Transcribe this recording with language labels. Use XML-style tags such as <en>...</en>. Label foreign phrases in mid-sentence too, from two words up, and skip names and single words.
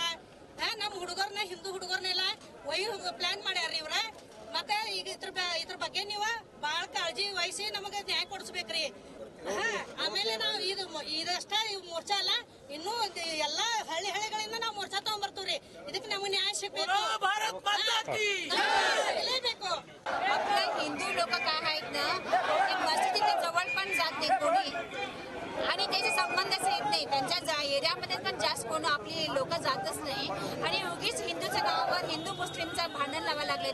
<kn>ನಮ್ ಹುಡುಗರ್ನ, ಹಿಂದೂ ಹುಡುಗರ್ನೆಲ್ಲ ಪ್ಲಾನ್ ಮಾಡ್ಯಾರ್ರಿ ಇವ್ರ। ಮತ್ತೆ ಈಗ ಇದ್ರ ಬಗ್ಗೆ ನೀವು ಬಾಳ ಕಾಳಜಿ ವಹಿಸಿ ನಮಗೆ ನ್ಯಾಯ ಕೊಡಿಸ್ಬೇಕ್ರಿ। ಆಮೇಲೆ ನಾವು ಇದಷ್ಟ ಮೋರ್ಚಾ ಅಲ್ಲ, ಇನ್ನೂ ಎಲ್ಲಾ ಹಳ್ಳಿಗಳಿಂದ ನಾವು ಮೋರ್ಚಾ ತಗೊಂಡ್ಬರ್ತೀವ್ರಿ। ಇದಕ್ಕೆ ನಮಗೆ न्याय ಸಿಗಬೇಕು।</kn> <mr>हिंदू लोक काय आहेत ना, ते मस्जिदीच्या जवळ पण जात नाही कोणी आणि त्याचे संबंधच येत नाही। त्यांच्या एरियामध्ये पण जास्त कोण आपली लोक जातच नाही आणि उगीच हिंदूच्या गावावर हिंदू मुस्लिमचं भांडण लावायला लागले।</mr>